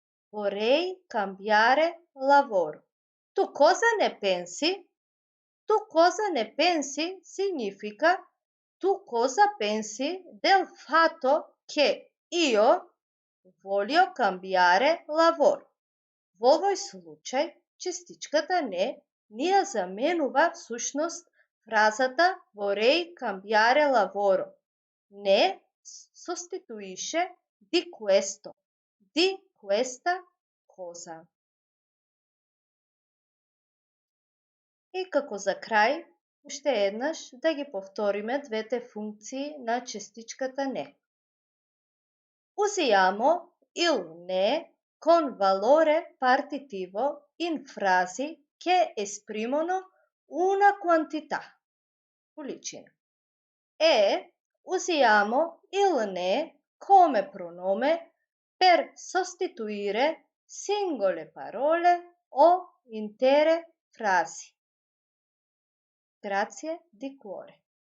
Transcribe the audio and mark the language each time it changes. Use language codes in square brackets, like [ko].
[it] Vorrei cambiare lavoro. Tu cosa ne pensi? Tu cosa ne pensi significa tu cosa pensi del fatto che io voglio cambiare lavoro. [mk] Во овој случај, частичката не ни ја заменува всушност фразата vorrei cambiare lavoro. [it] Не sostituisce di questo, di questa cosa. [mk] И како за крај, уште еднаш да ги повториме двете функции на частичката не. [it] Usiamo il ne con valore partitivo in frasi che esprimono una quantità, количина. E usiamo il ne come pronome per sostituire singole parole o intere frasi. Grazie di cuore.